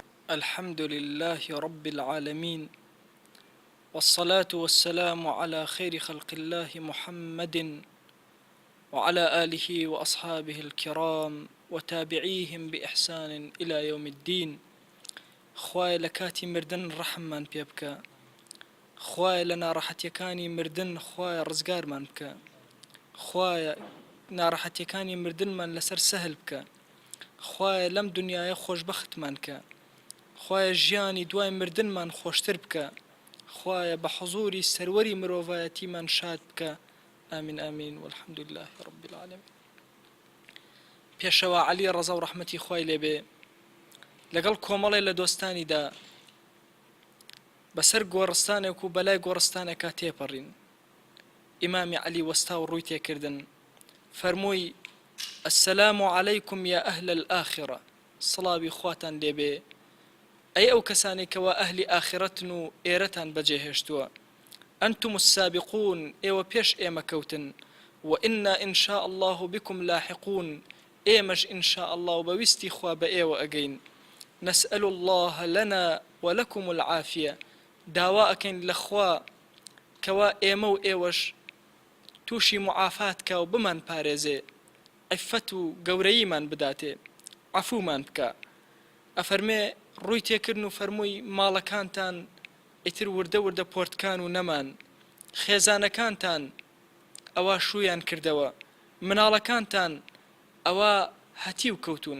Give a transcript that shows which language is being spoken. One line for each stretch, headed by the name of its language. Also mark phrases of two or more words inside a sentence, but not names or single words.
Arabic: الحمد لله رب العالمين، والصلاة والسلام على خير خلق الله محمد وعلى آله وأصحابه الكرام وتابعيهم بإحسان إلى يوم الدين.
Central Kurdish: خوای لە کاتی مردن ڕەحممان پێ بکە، خوای لە ناڕەحەتیەکانی مردن خوای ڕزگارمان بکە، خوای ناڕەحەتیەکانی مردنمان لەسەر سەهل بکە، خوای لەم دنیاە خۆشبەختمان کە، خوای ژیانی دوای مردنمان خۆشتر بکە، خوای بە حضوری سەروەری مرۆڤایەتیمان شاد بکە.
Arabic: ئامین ئامین والحمد لله رب العالمین.
Central Kurdish: پێشەوە عەلی ڕەزا و ڕەحمەتی خوای لێبێ لەگەڵ کۆمەڵێ لە دۆستانیدا بەسەر گۆڕستانێک و بەلای گۆڕستانێکا تێپەڕین. ئیمامی عەلی وەستا و ڕووی تێکردن، فەرمووی:
Arabic: السلام عليكم يا أهل الآخرة،
Central Kurdish: سڵاوی خواتان لێبێ ئەی ئەو کەسانی کەوا ئەهلی ئاخرەتن و ئێرەتان بەجێهێشتووە.
Arabic: أنتم السابقون،
Central Kurdish: ئێوە پێش ئێمە کەوتن،
Arabic: وإنا إن شاء الله بكم لاحقون، ئێمەش إن شاء الله
Central Kurdish: و بەویستی خوا بە ئێوە ئەگەین.
Arabic: نسأل الله لنا ولكم العافية،
Central Kurdish: داوا ئەکەین لە خوا کەوا ئێمە و ئێوەش تووشی معافات کە و بمان پارێزێ، عیفەت و گەورەییمان بداتێ، عەفومان بکە. ئەفەرمێ ڕووی تێکردن و فەرمووی: ماڵەکانتان ئیتر وردە وردە پۆرتکان و نەمان، خێزانەکانتان ئەوە شوویان کردەوە، مناڵەکانتان ئەوە هەتی و کەوتون.